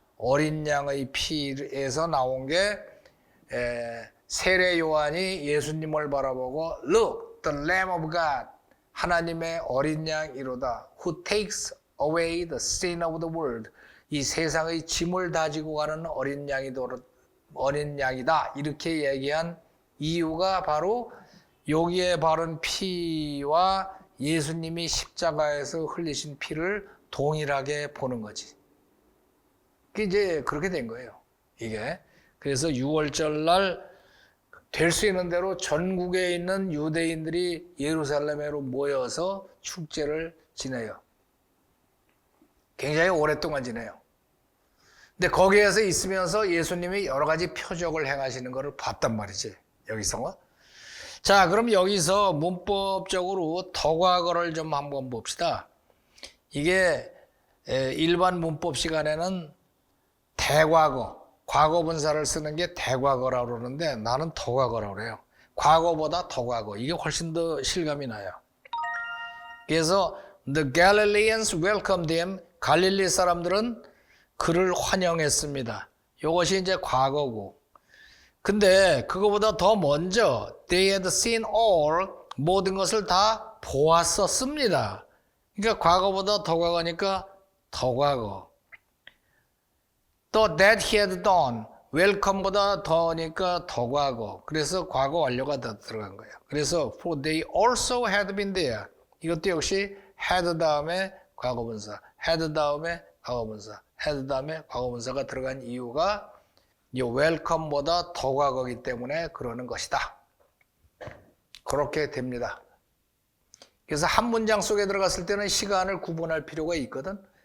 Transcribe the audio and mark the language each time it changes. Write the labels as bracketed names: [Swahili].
[Korean] 어린 양의 피에서 나온 게 세례 요한이 예수님을 바라보고 [English] Look, the Lamb of God. [Korean] 하나님의 어린 양이로다. [English] Who takes away the sin of the world. [Korean] 이 세상의 짐을 다지고 가는 어린 양이다. 이렇게 얘기한 이유가 바로 여기에 바른 피와 예수님이 십자가에서 흘리신 피를 동일하게 보는 거지. 그게 이제 그렇게 된 거예요. 이게. 그래서 6월절 날 될 수 있는 대로 전국에 있는 유대인들이 예루살렘으로 모여서 축제를 지내요. 굉장히 오랫동안 지내요. 근데 거기에서 있으면서 예수님이 여러 가지 표적을 행하시는 것을 봤단 말이지. 여기서. 자, 그럼 여기서 문법적으로 더 과거를 좀 한번 봅시다. 이게 일반 문법 시간에는 대과거, 과거 분사를 쓰는 게 대과거라고 그러는데 나는 더 과거라고 그래요. 과거보다 더 과거. 이게 훨씬 더 실감이 나요. 그래서 [English] The Galileans welcomed him. [Korean] 갈릴리 사람들은 그를 환영했습니다. 이것이 이제 과거고. 근데 그거보다 더 먼저 [English] They had seen all. [Korean] 모든 것을 다 보았었습니다. 그러니까 과거보다 더 과거니까 더 과거. 또 [English] that he had done. [Korean] welcome보다 더니까 더 과거. 그래서 과거 완료가 더 들어간 거예요. 그래서 [English] for they also had been there. [Korean] 이것도 역시 had 다음에 과거분사, had 다음에 과거분사, had 다음에 과거분사가 들어간 이유가 이 welcome보다 더 과거이기 때문에 그러는 것이다. 그렇게 됩니다. 그래서 한 문장 속에 들어갔을 때는 시간을 구분할 필요가 있거든.